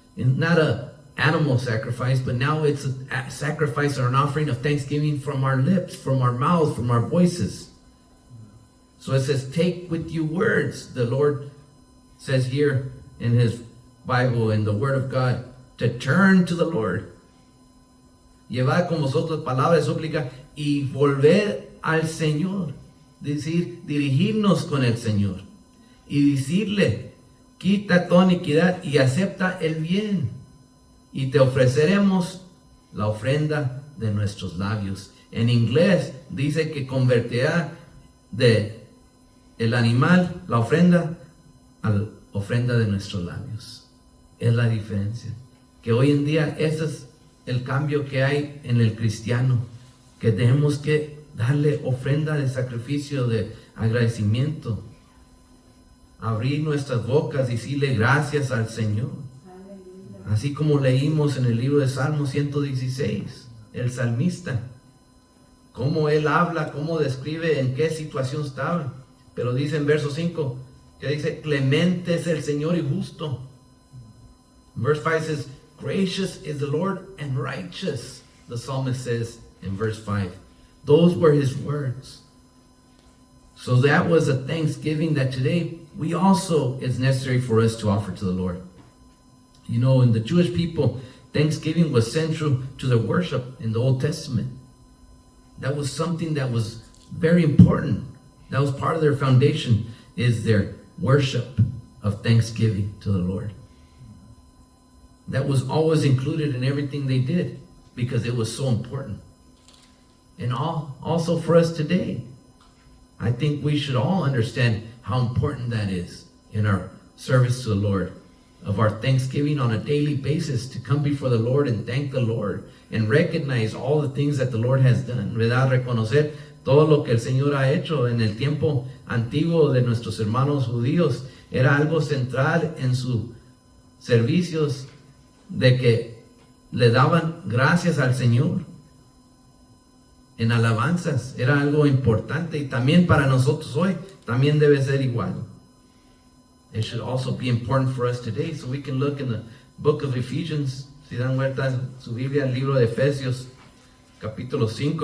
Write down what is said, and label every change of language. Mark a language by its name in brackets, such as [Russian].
[English] It's not a animal sacrifice, but now it's a sacrifice or an offering of thanksgiving from our lips, from our mouths, from our voices. So it says, take with you words. The Lord says here in his Bible, in the Word of God, to turn to the Lord. [Spanish] Llevad con vosotros palabras de súplica y volver al Señor. Decir, dirigirnos con el Señor. Y decirle, quita toda iniquidad y acepta el bien. Y te ofreceremos la ofrenda de nuestros labios. En inglés dice que convertirá de el animal, la ofrenda, a la ofrenda de nuestros labios. Es la diferencia. Que hoy en día ese es el cambio que hay en el cristiano. Que tenemos que darle ofrenda de sacrificio, de agradecimiento. Abrir nuestras bocas y decirle gracias al Señor. Así como leímos en el libro de Salmo 116, el salmista, cómo él habla, cómo describe en qué situación estaba. Pero dice en verso 5, que dice, clemente es el Señor y justo. [English] Verse 5 says, gracious is the Lord and righteous, the psalmist says in verse 5. Those were his words. So that was a thanksgiving that today we also is necessary for us to offer to the Lord. You know, in the Jewish people, Thanksgiving was central to their worship in the Old Testament. That was something that was very important. That was part of their foundation, is their worship of thanksgiving to the Lord. That was always included in everything they did because it was so important. And also for us today, I think we should all understand how important that is in our service to the Lord, of our thanksgiving on a daily basis, to come before the Lord and thank the Lord and recognize all the things that the Lord has done, [Spanish] ¿verdad? Reconocer todo lo que el Señor ha hecho. En el tiempo antiguo de nuestros hermanos judíos era algo central en sus servicios, de que le daban gracias al Señor en alabanzas. Era algo importante, y también para nosotros hoy también debe ser igual. [English] It should also be important for us today. So we can look in the book of Ephesians. [Spanish] Si dan vuelta en su Biblia, el libro de Efesios, capítulo 5.